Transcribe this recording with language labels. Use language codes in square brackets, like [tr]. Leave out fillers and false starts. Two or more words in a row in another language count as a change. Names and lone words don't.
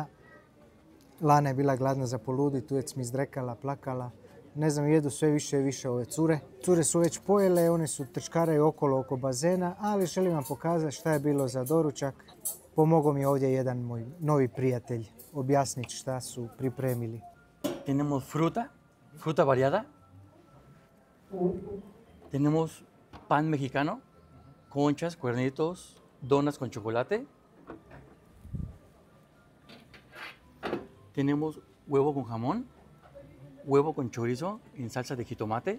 [hr] Lana je bila gladna za poludit, uvijek mi izdrekala, plakala. Ne znam, jedu sve više i više ove cure. Cure su već pojele, one su trčkaraju okolo oko bazena, ali želim vam pokazati šta je bilo za doručak. Pomogao mi ovdje jedan moj novi prijatelj objasniti šta su pripremili. [es] Tenemos fruta variada. Tenemos pan mexicano, conchas, cuernitos, donas con chocolate. Tenemos huevo con jamón, huevo con chorizo en salsa de jitomate.